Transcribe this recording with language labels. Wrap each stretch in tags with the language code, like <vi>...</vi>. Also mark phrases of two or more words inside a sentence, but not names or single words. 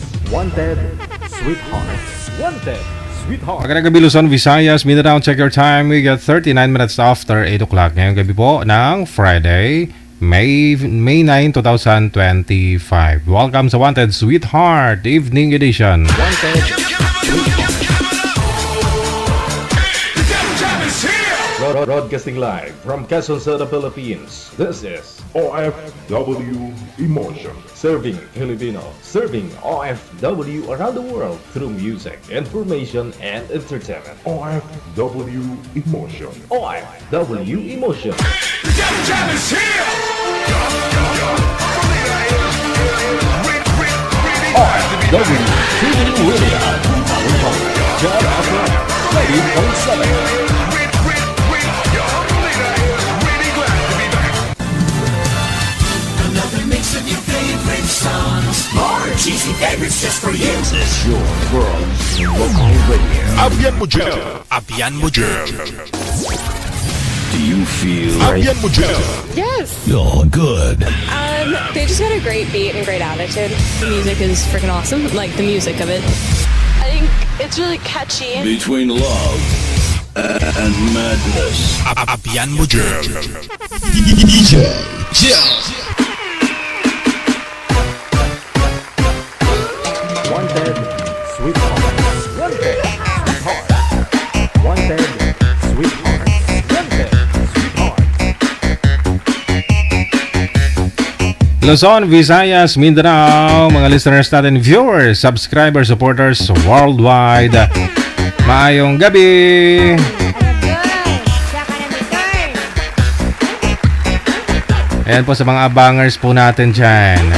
<en>Wanted, Sweetheart. Wanted, Sweetheart.</en> <tl>Magandang gabi Luzon, Visayas, Mindanao.</tl> <en>Check your time. We got 39 minutes after 8 o'clock.</en> <tl>Ngayong gabi po ng Friday, May 9, 2025.</tl> <en>Welcome sa Wanted, Sweetheart Evening Edition. Wanted, Sweetheart. Broadcasting live from Quezon City, Philippines. This is OFW Emotion. Serving Filipino, serving OFW around the world through music, information, and entertainment. OFW Emotion. OFW Emotion. OFW TV Radio. John Afra, 90.7. More cheesy favorites just for you. Your world's local radio.</en> <hil>Abyan mo dyan. Abyan mo dyan.</hil> <en>Do you feel</en> <hil>Abyan mo dyan.</hil> <en>Yes. Oh, good. They just got a great beat and great attitude. The music is freaking awesome. Like the music of it. I think it's really catchy. Between love and madness.</en> <hil>Abyan mo dyan.</hil> <en>DJ Jill. Wanted, Sweetheart. Wanted, Sweetheart. Wanted, Sweetheart. Wanted, Sweetheart.</en> <tl>Luzon, Visayas, Mindanao, mga listeners natin, viewers, subscribers, supporters worldwide.</tl> <hil>Maayong gabi.</hil> <tl>Ayan po sa mga abangers po natin dyan.</tl>